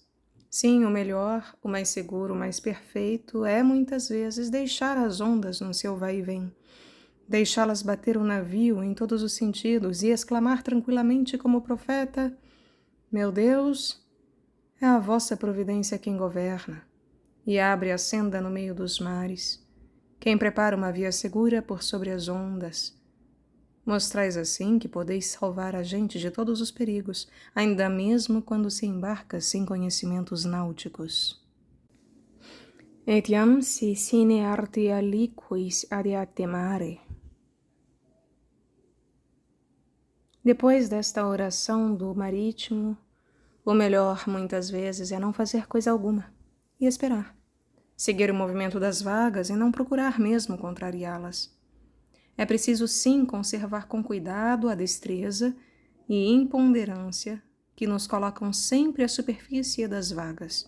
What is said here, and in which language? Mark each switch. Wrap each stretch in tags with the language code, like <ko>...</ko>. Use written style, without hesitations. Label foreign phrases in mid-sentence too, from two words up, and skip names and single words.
<pt>Sim, o melhor, o mais seguro, o mais perfeito é, muitas vezes, deixar as ondas no seu vai e vem, deixá-las bater o navio em todos os sentidos e exclamar tranquilamente como o profeta: meu Deus, é a vossa providência quem governa, e abre a senda no meio dos mares, quem prepara uma via segura por sobre as ondas. Mostrais assim que podeis salvar a gente de todos os perigos, ainda mesmo quando se embarca sem conhecimentos náuticos.</pt> <la>Etiam si sine arte aliquis adiate mare.</la> <pt>Depois desta oração do marítimo, o melhor, muitas vezes, é não fazer coisa alguma e esperar. Seguir o movimento das vagas e não procurar mesmo contrariá-las. É preciso, sim, conservar com cuidado a destreza e imponderância que nos colocam sempre à superfície das vagas.</pt>